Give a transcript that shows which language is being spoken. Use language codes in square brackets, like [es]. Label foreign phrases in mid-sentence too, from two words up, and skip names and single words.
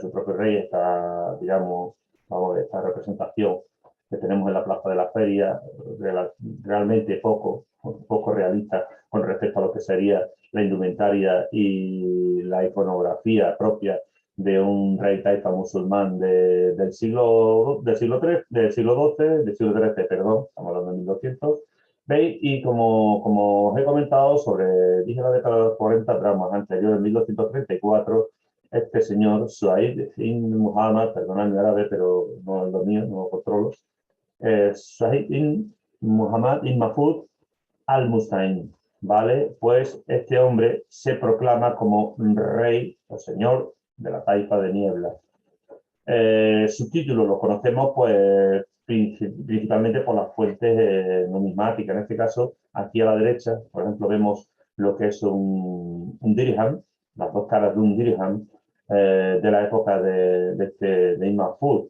[es] Su propio rey, digamos, esta representación que tenemos en la Plaza de la Feria, realmente poco realista con respecto a lo que sería la indumentaria y la iconografía propia de un rey taifa musulmán del siglo XIII, del siglo XIII, perdón, estamos hablando de 1200. ¿Veis? Y como os he comentado, dije la década de los 40, dramas anteriores, en 1234, este señor, Suhaib ibn Muhammad, perdonadme árabe, pero no es lo mío, no lo controlo, Suhaib ibn Muhammad ibn Mahfud al-Mustain, ¿vale? Pues este hombre se proclama como rey o señor de la taifa de Niebla. Su título lo conocemos pues principalmente por las fuentes numismáticas. En este caso, aquí a la derecha, por ejemplo, vemos lo que es un dirham, las dos caras de un dirham de la época de Ibn Mahfud.